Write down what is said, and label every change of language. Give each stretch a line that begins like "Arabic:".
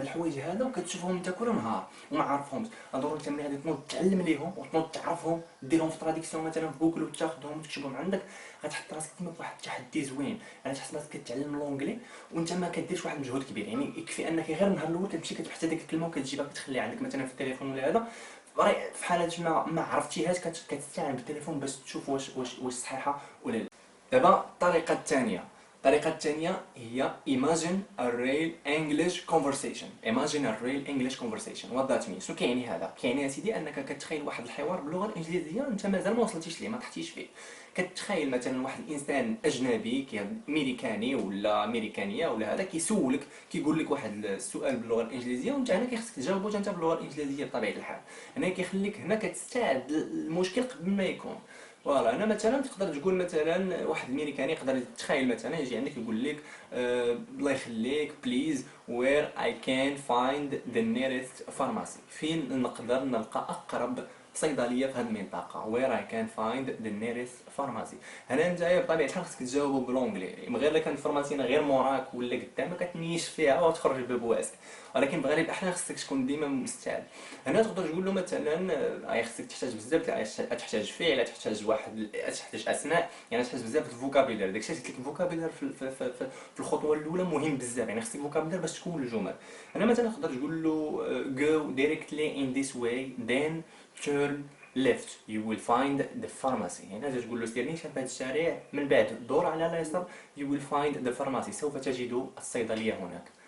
Arabic: وهاد الحوايج هادو كتشوفهم انت كل نهار وما عارفهمش. ضروري انت ملي غادي تنوض تعلم ليهم وتنوض تعرفهم، ديرهم في تراديكسيون مثلا في جوجل وتاخذهم وتكتبهم عندك، غتحط راسك تما في واحد التحدي زوين. انا تحس راسك كتعلم لونجلي وانت ما كديرش واحد المجهود كبير. يعني يكفي انك غير النهار الاول كتمشي كتبحث هذيك الكلمه وكتجيبها كتخليها عندك مثلا في التليفون ولا هذا. في حالات ما عرفتيهاش كتستعين بالتليفون باش تشوف واش صحيحه ولا لا. دابا الطريقه الثانيه هي
English: imagine a real English conversation. imagine a real English conversation. what that means؟
Arabic: شنو كيعني هذا؟ كيعني يا سيدي انك كتخيل واحد الحوار باللغه الانجليزيه انت مازال ما وصلتيش ليه، ما طحتيش فيه. كتخيل مثلا واحد الانسان اجنبي امريكاني ولا امريكانيه ولا هذا كيسولك، كيقول لك واحد السؤال باللغه الانجليزيه وانت هنا كيخصك تجاوبه انت باللغه الانجليزيه بطبيعه الحال. هنا كيخليك هنا كتستعد المشكل قبل ما يكون. فوالا انا مثلا تقدر تقول مثلا واحد الامريكاني يقدر يتخيل مثلا يجي عندك يقول لك الله يخليك
English: please where I can find the nearest pharmacy,
Arabic: فين نقدر نلقى اقرب صيدليه في هذه المنطقه.
English: Where I can find the nearest pharmacy.
Arabic: هنا انت بطبيعه الحال خصك تجاوبوا بالونجلي، غير الا كانت الفارماسي غير موراك ولا قدامك كتنيش فيها وتخرج الباب واسع، ولكن بغالب الاحيان خصك تكون ديما مستعد. هنا تقدر تقول له مثلا خصك تحتاج بزاف تحتاج فعل، تحتاج واحد، تحتاج اسماء، يعني تحتاج بزاف د الفوكابيلار. داكشي اللي قلت لك الفوكابيلار في الخطوه الاولى مهم بزاف، يعني خصك فوكابيلار باش تكون الجمل. هنا مثلا تقدر تقول له
English: go directly in this way then turn left you will find the pharmacy.
Arabic: يعني تقول له سير نيشان في هذا الشارع، من بعد دور على اليسار
English: you will find the pharmacy،
Arabic: سوف تجد الصيدليه هناك.